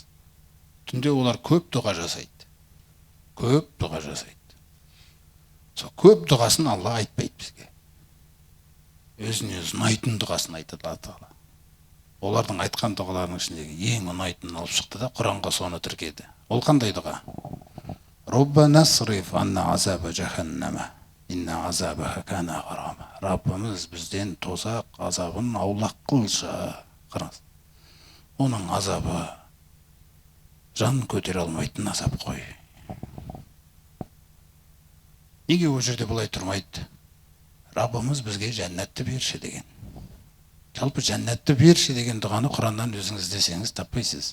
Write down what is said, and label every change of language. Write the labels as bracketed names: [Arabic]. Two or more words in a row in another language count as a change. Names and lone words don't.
[Kazakh] Түнде олар көп дұға жасайды. Көп дұға жасайды. Сол көп дұғасын Алла айтпайды бізге. Өзіне ұнайтын дұғасын айтады Алла. Олардың айтқан дұғаларының ішіндегі ең ұнайтынын алып шықты да Құранға соны тіркеді. Ол қандай дұға? [Arabic] ربنا اصرف عنا عذاب جهنم. إن عذابها كان غراما. [Kazakh] Раббымыз бізден тозақ азабын аулақ қылшы. Қараңыз. Оның азабы жан көтере алмайтын азап қой. Неге ол жерде бұлай тұрмайды? Раббымыз бізге жәннатты берші деген. Жалпы жәннатты берші деген дұғаны Құраннан өзіңіз іздесеңіз таппайсыз.